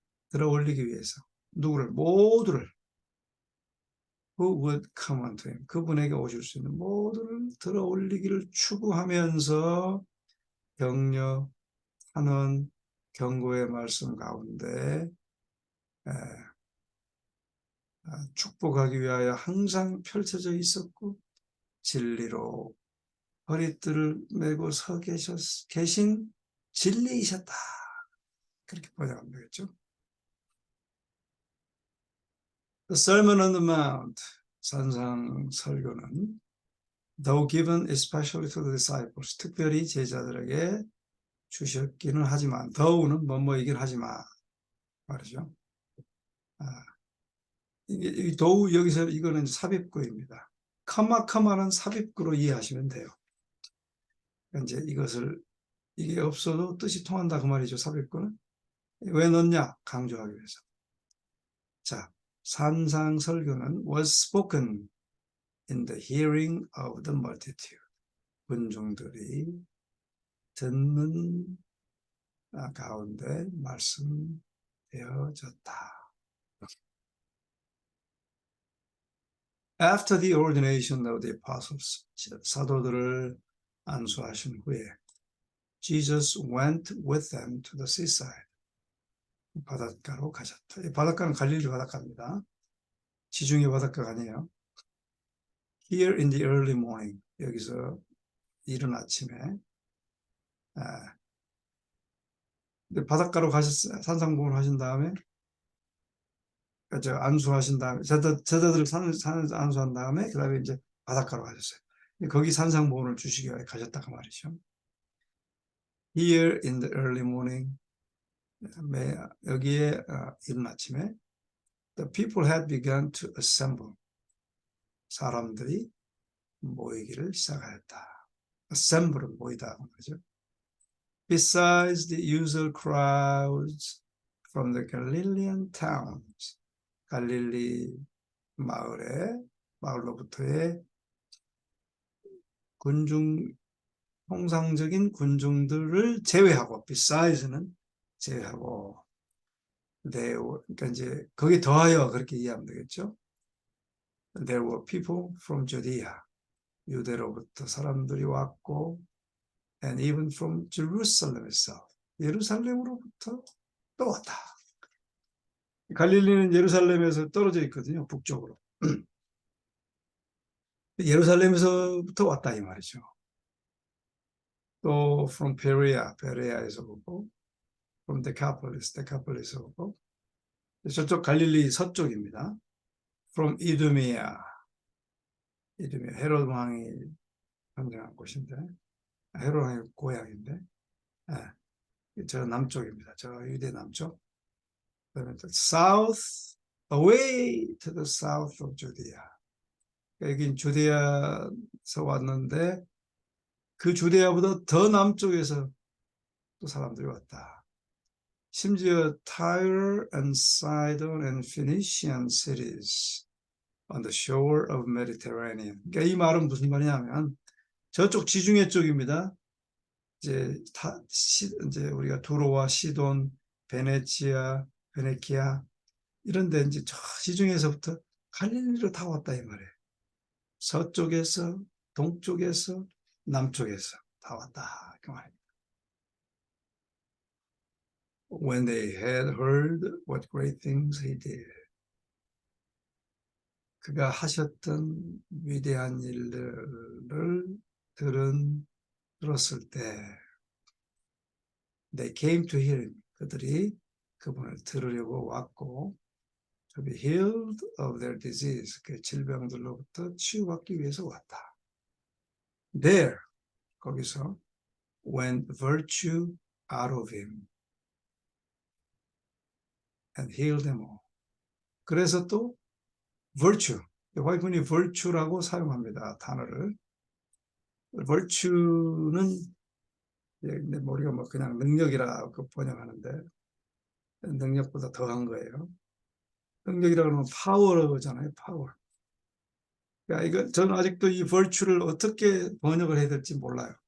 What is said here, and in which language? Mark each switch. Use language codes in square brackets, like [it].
[ko] 들어 올리기 위해서 모두를 [en] who would come unto him [ko] 그분에게 오실 수 있는 모두를 들어 올리기를 추구하면서 격려 하는 경고의 말씀 가운데 축복하기 위하여 항상 펼쳐져 있었고 진리로 허리띠를 메고 계신 진리이셨다. 그렇게 번역하면 되겠죠. [en] The Sermon on the Mount, [ko] 산상 설교는 [en] though given especially to the disciples, [ko] 특별히 제자들에게 주셨기는 하지만, though는 뭐뭐이긴 하지만 말이죠. 이 though 여기서 이거는 삽입구입니다. 카마는 삽입구로 이해하시면 돼요. 이제 이게 없어도 뜻이 통한다 그 말이죠. 삽입구는 왜 넣냐? 강조하기 위해서. 자, 산상 설교는 [en] was spoken in the hearing of the multitude. [ko] 군중들이 듣는 가운데 말씀되어졌다. [en] After the ordination of the apostles, [ko] 사도들을 안수하신 후에 [en] Jesus went with them to the seaside. [ko] 바닷가로 가셨다. 이 바닷가는 갈릴리 바닷가입니다. 지중해 바닷가가 아니에요. [en] Here in the early morning, [ko] 여기서 이른 아침에 바닷가로 가셨어요. 산상봉을 하신 다음에 안수하신 다음에 제자들을 안수한 다음에 그 다음에 이제 바닷가로 가셨어요. 거기 산상봉을 주시기 위해 가셨다 그 말이죠. [en] Here in the early morning, [ko] 여기에 이른 아침에 [en] the people had begun to assemble. [ko] 사람들이 모이기를 시작하였다. assemble은 모이다 말이죠. [en] Besides the usual crowds from the Galilean towns, [ko] 갈릴리 마을로부터의 통상적인 군중들을 제외하고, besides는 제외하고, 그러니까 이제 거기에 더하여 그렇게 이해하면 되겠죠. [en] There were people from Judea, [ko] 유대로부터 사람들이 왔고, [en] and even from Jerusalem itself, [ko] 예루살렘으로부터 또 왔다. 갈릴리는 예루살렘에서 떨어져 있거든요, 북쪽으로. 예루살렘에서부터 왔다 이 말이죠. 또 from 베레아에서 오고, from 데카폴리스에서 오고, 저쪽 갈릴리 서쪽입니다. from 이두메아, 헤롯 왕이 평정한 곳인데, 헤롯 왕의 고향인데, 저 남쪽입니다. 저 유대 남쪽. 그다음에 [en] south, away to the south of Judea. [ko] 여긴 주데아에서 왔는데 그 주데아보다 더 남쪽에서 또 사람들이 왔다. 심지어 [en] Tyre and Sidon and Phoenician cities on the shore of Mediterranean. [ko] 그러니까 이 말은 무슨 말이냐면 저쪽 지중해 쪽입니다. 이제 우리가 두로와 시돈, 베네키아 이런데 이제 저 지중해에서부터 갈릴리로 다 왔다 이 말이에요. 서쪽에서, 동쪽에서, 남쪽에서 다 왔다 그 말입니다. [en] When they had heard what great things he did, [ko] 그가 하셨던 위대한 일들을 들었을 때, [en] they came to hear him. [ko] 그들이 그분을 들으려고 왔고, [en] to be healed of their disease, [ko] 그 질병들로부터 치유받기 위해서 왔다. [en] There, [ko] 거기서 [en] went virtue out of him and healed them all. [ko] 그래서 또 virtue, 화이픈이 virtue라고 사용합니다. 단어를. virtue는 내 머리가 뭐 그냥 능력이라고 번역하는데 능력보다 더한 거예요. 능력이라고 하면 파워잖아요. 파워. 그러니까 저는 아직도 이 virtue를 어떻게 번역을 해야 될지 몰라요.